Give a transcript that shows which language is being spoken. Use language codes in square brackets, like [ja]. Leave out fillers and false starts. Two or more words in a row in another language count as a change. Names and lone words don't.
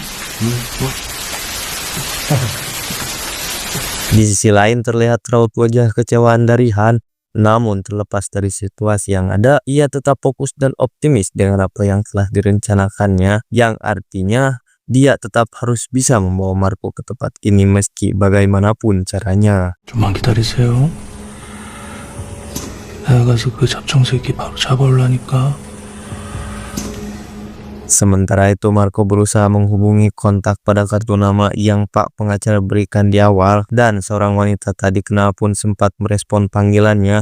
[id] Di sisi lain terlihat raut wajah kecewaan dari Han. Namun terlepas dari situasi yang ada, ia tetap fokus dan optimis dengan apa yang telah direncanakannya, yang artinya dia tetap harus bisa membawa Marco ke tempat ini meski bagaimanapun caranya. [ko] 좀만 기다리세요. 내가 가서 그 잡청새끼 바로 잡아올라니까. [id] Sementara itu Marco berusaha menghubungi kontak pada kartu nama yang Pak pengacara berikan di awal, dan seorang wanita tadi kenal pun sempat merespon panggilannya.